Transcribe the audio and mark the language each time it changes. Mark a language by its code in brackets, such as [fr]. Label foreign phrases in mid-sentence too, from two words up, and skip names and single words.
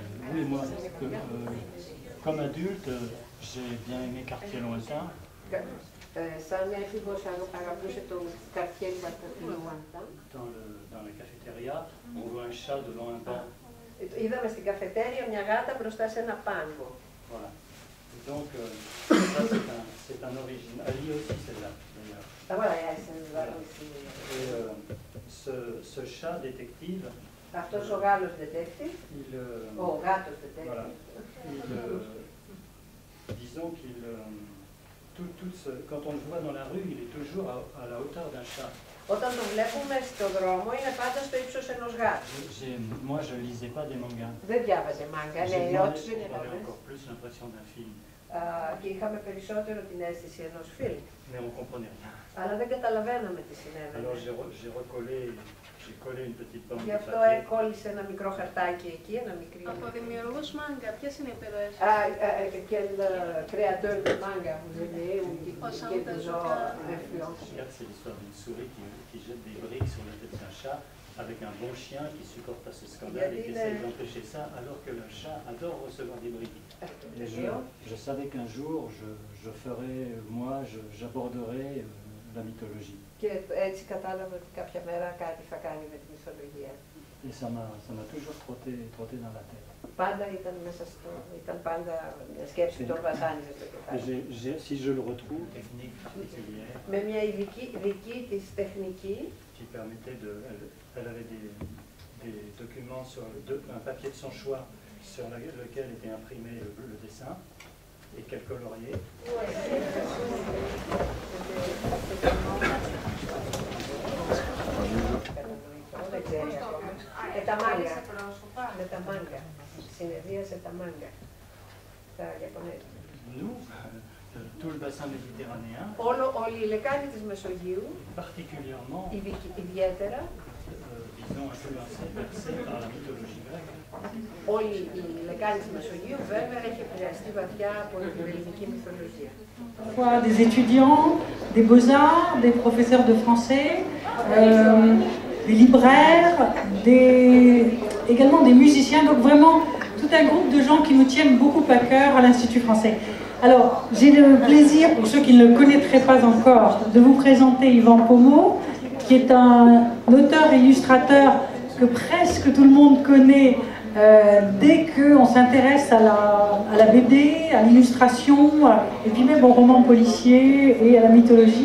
[fr] Oui, moi, comme adulte, j'ai bien aimé Quartier Lointain. [el] Σαν έφηβος αγαπούσε το Quartier Lointain. [fr] Dans la cafétéria, on voit un chat devant un banc. [el] Είδαμε στην καφετέρια μια γάτα μπροστά σε ένα πάγκο. [fr] Voilà. Donc, ça c'est un original. Ali aussi, celle-là, d'ailleurs. Ah voilà, celle-là aussi. Et ce chat détective, [el] αυτός ο Γάλλος detective, ο γάτος detective. [fr] Voilà. Disons qu'il, quand on le voit dans la rue, il est toujours à la hauteur d'un chat. [el] Όταν το βλέπουμε στον δρόμο είναι πάντα στο ύψος ενός γάτου. [fr] Moi, je ne lisais pas des mangas. [el] Δεν διάβαζε μάγκα, ναι, ό,τι δεν ήταν. [fr] J'avais encore plus l'impression d'un film. [el] Και είχαμε περισσότερο την αίσθηση ενός φιλμ. [fr] Mais on comprenait rien. [el] Αλλά δεν καταλαβαίναμε τι συνέβαινε. [fr] Alors j'ai collé une petite bande. [el] Γι' αυτό έκολλησε ένα μικρό χαρτάκι εκεί, ένα μικρό. Από δημιουργούς μάγκα, ποιες είναι οι επιρροές? [fr] Quel créateur de manga vous aimez ou qui vous a influencé? C'est l'histoire d'une souris qui jette des briques sur la tête d'un chat avec un bon chien qui supporte pas ce scandale et qui essaie d'empêcher ça alors que le chat adore recevoir des briques. Et je savais qu'un jour je ferais, moi, j'aborderais la mythologie. [el] Και έτσι κατάλαβα ότι κάποια μέρα κάτι θα κάνει με τη μυθολογία. [fr] Et ça m'a toujours trotté dans la tête. [el] Πάντα ήταν πάντα μια σκέψη που τον βασάνιζε στο κεφάλι. [fr] Si je le retrouve, technique particulière. [el] Με μια δική της τεχνική. [fr] Qui permettait elle avait des documents sur un papier de son choix sur lequel était imprimé le dessin et qu'elle coloriait. [el] Με τα μάγκα. Συνεδρίασε τα μάγκα. Τα Ιαπωνέζικα. [fr] Nous, tout le bassin méditerranéen. [el] Όλη η λεκάνη της Μεσογείου. [fr] Particulièrement. [el] Ιδιαίτερα. [fr] Disons influencés, bercés par la mythologie grecque. [el] Όλη η λεκάνη της Μεσογείου βέβαια έχει επηρεαστεί βαθιά από την ελληνική μυθολογία. [fr] Des étudiants, des beaux-arts, des professeurs de français, des libraires, également des musiciens, donc vraiment tout un groupe de gens qui nous tiennent beaucoup à cœur à l'Institut français. Alors, j'ai le plaisir, pour ceux qui ne le connaîtraient pas encore, de vous présenter Yvan Pommeau, qui est un auteur et illustrateur que presque tout le monde connaît dès qu'on s'intéresse à la BD, à l'illustration, et puis même au roman policier et à la mythologie.